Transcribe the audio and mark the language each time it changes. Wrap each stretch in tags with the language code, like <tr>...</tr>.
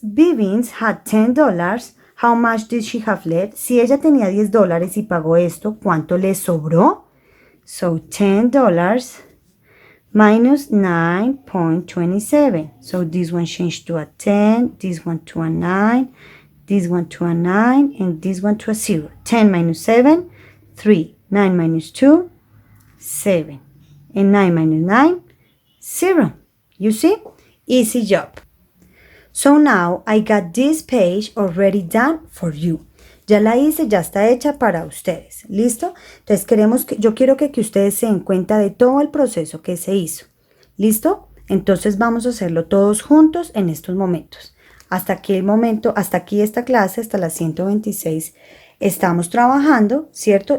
<en>Bivins had $10, how much did she have left?</en> <es>Si ella tenía $10 y pagó esto, ¿cuánto le sobró?</es> <en>So $10 minus 9.27. So this one changed to a 10, this one to a 9, this one to a 9, and this one to a 0. 10 minus 7, 3. 9 minus 2, 7. And 9 minus 9, 0. You see? Easy job. So now I got this page already done for you.</en> <es>Ya la hice, ya está hecha para ustedes. ¿Listo? Entonces yo quiero que ustedes se den cuenta de todo el proceso que se hizo. ¿Listo? Entonces vamos a hacerlo todos juntos en estos momentos. hasta aquel momento, hasta aquí esta clase, hasta la 126, estamos trabajando, ¿cierto?</es>